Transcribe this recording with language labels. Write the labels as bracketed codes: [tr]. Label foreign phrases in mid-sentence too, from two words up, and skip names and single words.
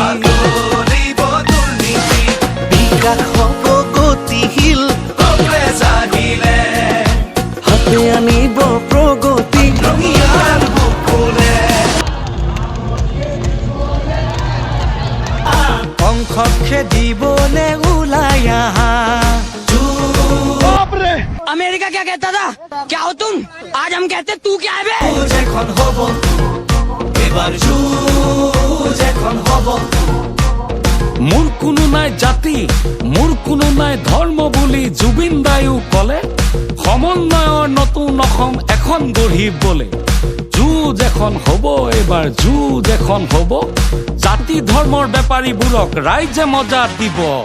[as] বিকাশ হব গতিশীল কংগ্ৰেছ আহিলে হাতে আনিব প্ৰগতি ৰঙিয়াৰ বুকুৰে সংসদ খেদিবলে ওলাই আহা [hi] अमेरिका क्या कहता था क्या हो तुम आज हम कहते तू क्या है बे [as] মোৰ কোনো নাই জাতি মোৰ কোনো নাই ধৰ্ম বুলি জুবিন দায়ো কলে সমন্বয়ৰ নতুন অসম এখন গঢ়িবলে যুঁজ এখন হ'ব এবাৰ যুঁজ এখন হ'ব জাতি ধৰ্মৰ বেপাৰীবোৰক ৰাইজে মজা দিব